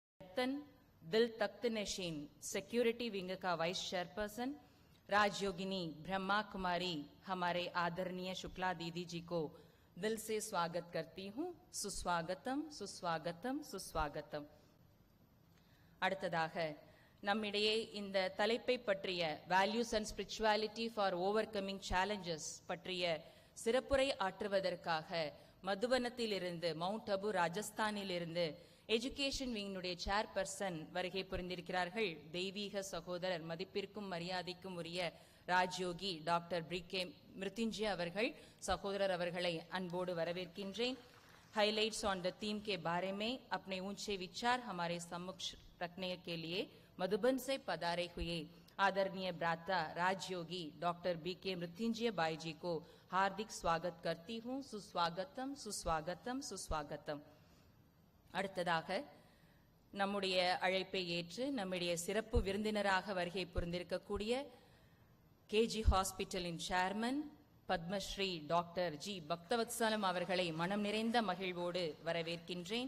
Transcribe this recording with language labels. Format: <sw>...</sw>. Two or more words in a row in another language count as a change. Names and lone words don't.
<hi>रतन दिल तख्त नशीन</hi> <en>security wing</en> <hi>का</hi> <en>vice chairperson,</en> <hi>राजयोगिनी ब्रह्मा कुमारी हमारे आदरणीय शुक्ला दीदी जी को दिल से स्वागत करती हूँ. सुस्वागतम सुस्वागतम सुस्वागतम.</hi> <ta>அடுத்ததாக நம்மிடையே இந்த தலைப்பை பற்றிய</ta> <en>values and spirituality for over coming challenges</en> <ta>பற்றிய சிறப்புரை ஆற்றுவதற்காக மதுவனத்திலிருந்து மவுண்ட் அபு ராஜஸ்தானிலிருந்து எஜுகேஷன் விங்கினுடைய சேர்பர்சன் வருகை புரிந்திருக்கிறார்கள். தெய்வீக சகோதரர் மதிப்பிற்கும் மரியாதைக்கும் உரிய ராஜயோகி டாக்டர் பிகே மிருத்யுஞ்சய அவர்கள், சகோதரர் அவர்களை அன்போடு வரவேற்கின்றேன்.</ta> <en>highlights on the theme</en> <hi>के बारे में अपने ऊंचे विचार हमारे समक्ष रखने के लिए मधुबन से पधारे हुए आदरणीय भ्राता राजयोगी डॉक्टर बीके मृत्युंजय भाई जी को हार्दिक स्वागत करती हूँ. सुस्वागतम सुस्वागतम सुस्वागतम.</hi> <ta>அடுத்ததாக நம்முடைய அழைப்பை ஏற்று நம்முடைய சிறப்பு விருந்தினராக வருகை புரிந்திருக்கக்கூடிய கேஜி ஹாஸ்பிட்டலின் சேர்மன் பத்மஸ்ரீ டாக்டர் ஜி பக்தவத்சலம் அவர்களை மனம் நிறைந்த மகிழ்வோடு வரவேற்கின்றேன்.</ta>